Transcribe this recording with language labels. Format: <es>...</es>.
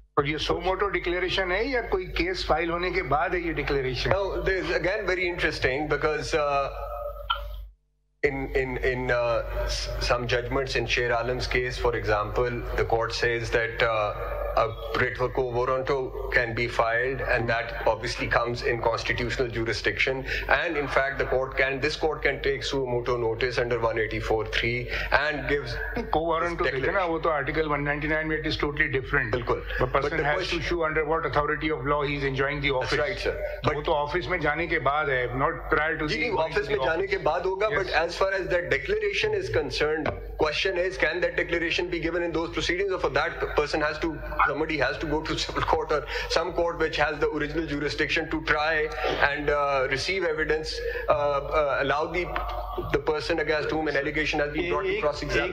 <hi>और ये सो मोटो डिक्लेरेशन है या कोई केस फाइल होने के बाद है ये declaration?</hi> <en>Now, this is again very interesting because in some judgments in Sher Alam's case, for example, the court says that a writ for quo warranto can be filed, and that obviously comes in constitutional jurisdiction. And in fact, this court can take suo motu notice under 184(3) and gives quo warranto.</en> <hi>वो तो</hi> <en>Article 199 में it is totally different.</en> <hi>बिल्कुल.</hi> <en>The person has to show under what authority of law he is enjoying the office. That's right, sir.</en> <hi>But वो तो office में जाने के बाद है,</hi> <en>not prior to the</en> <hi>office में जाने के बाद होगा.</hi> <en>But as far as that declaration is concerned, question is, can that declaration be given in those proceedings, or for that somebody has to go to civil court or some court which has the original jurisdiction to try and receive evidence, allow the person against whom an allegation has been brought to cross-examine.</en>